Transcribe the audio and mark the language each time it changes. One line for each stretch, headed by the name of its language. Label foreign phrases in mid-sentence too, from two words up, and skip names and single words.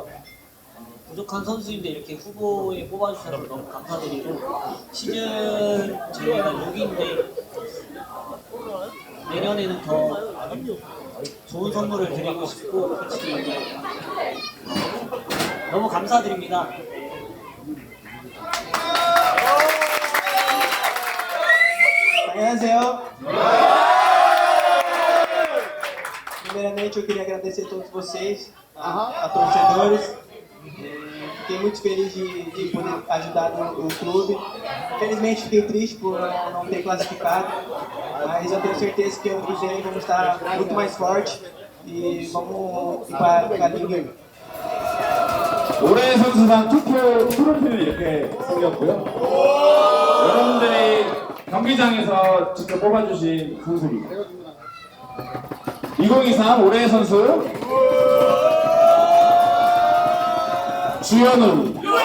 Korean: 부족한 선수인데 이렇게 후보에 뽑아주셔서 너무 감사드리고 시즌 저희가 6위인데 내년에는 더 좋은 선물을 드리고 싶고 솔직히 너무 감사드립니다. Anheuseyo.
Portuguese: Primeiramente eu queria agradecer a todos vocês, a torcedores. Fiquei muito feliz de poder ajudar o clube. Infelizmente fiquei triste por não ter classificado, mas eu tenho certeza que ano que vem vamos estar muito mais forte e vamos ir para a Liga.
Korean: 올해 선수단 투표 트로피를 이렇게 생겼고요. 여러분들이 경기장에서 직접 뽑아주신 선수입니다. 2023 올해의 선수 주현우.